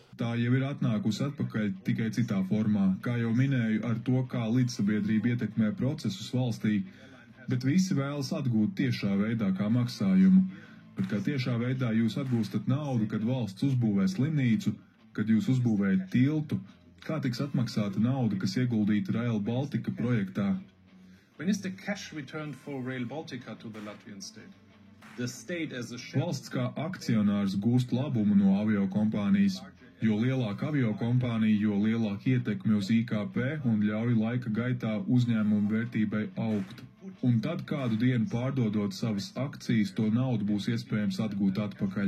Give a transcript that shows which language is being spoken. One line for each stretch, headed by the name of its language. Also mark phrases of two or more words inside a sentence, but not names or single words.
Latvian: Tā jau ir atnākusi atpakaļ tikai citā formā. Kā jau minēju, ar to, kā līdzsabiedrība ietekmē procesus valstī, bet visi vēlas atgūt tiešā veidā kā maksājumu. Bet kā tiešā veidā jūs atgūstat naudu, kad valsts uzbūvē slimnīcu, kad jūs uzbūvējat tiltu, kā tiks atmaksāta nauda, kas ieguldīta Rail Baltica projektā?
English: When is the cash returned for Rail Baltica to the Latvian state? The state as a share...
Latvian: Valsts kā akcionārs gūst labumu no aviokompānijas. Jo lielāka aviokompānija, jo lielāka ietekme uz IKP un ļauj laika gaitā uzņēmumu vērtībai augt. Un tad kādu dienu pārdodot savas akcijas, to naudu būs iespējams atgūt atpakaļ.